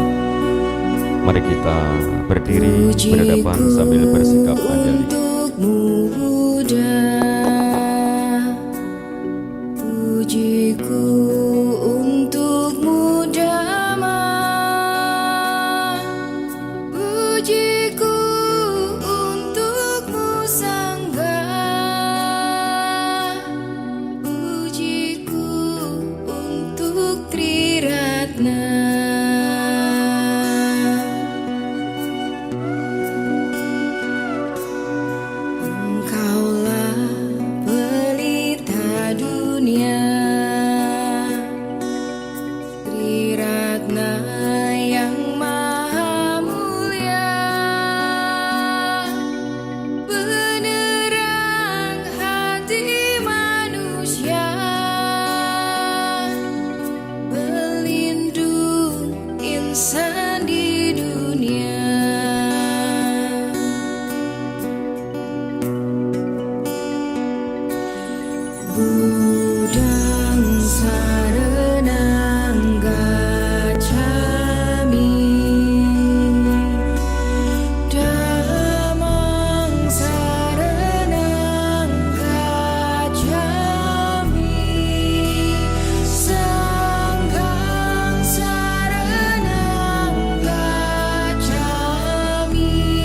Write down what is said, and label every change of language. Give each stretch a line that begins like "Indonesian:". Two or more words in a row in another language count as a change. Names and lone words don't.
Indonesian: Mari kita berdiri berhadapan sambil bersikap anjali. Pujiku untukmu Dhamma, pujiku untukmu Sangha, pujiku untuk Triratna. Engkaulah pelita dunia, Triratna yang maha mulia, penerang hati manusia, pelindung insan di dunia.
Pali: Budang saranang gacchami, Dhammang saranang gacchami, Sanghang saranang gacchami.